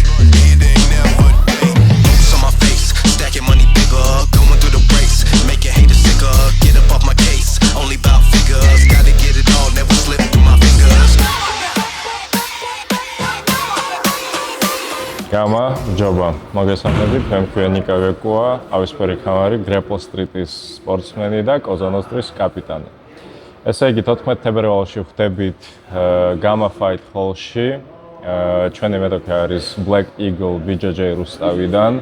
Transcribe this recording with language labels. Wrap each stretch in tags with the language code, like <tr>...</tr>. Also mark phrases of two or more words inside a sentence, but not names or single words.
<en>It ain't never day. Bumps on my face, stacking money bigger. Going through the race, making haters sicker. Get up off my case, only about figures. Gotta get it all, never slip through my fingers.</en> <ka>Gama, ჯობა, მოგესალმებით, მე მქვია ნიკა ვეკუა, ყავისფერი ხამარი, გრეპლ სტრიტის სპორტსმენი და კოზანოსტრის კაპიტანი. ესე იგი 14 თებერვალში ვხდებით Gama Fight Hall-ში, ჩვენი მეტოქი არის Black Eagle BJJ რუსთავიდან.</ka>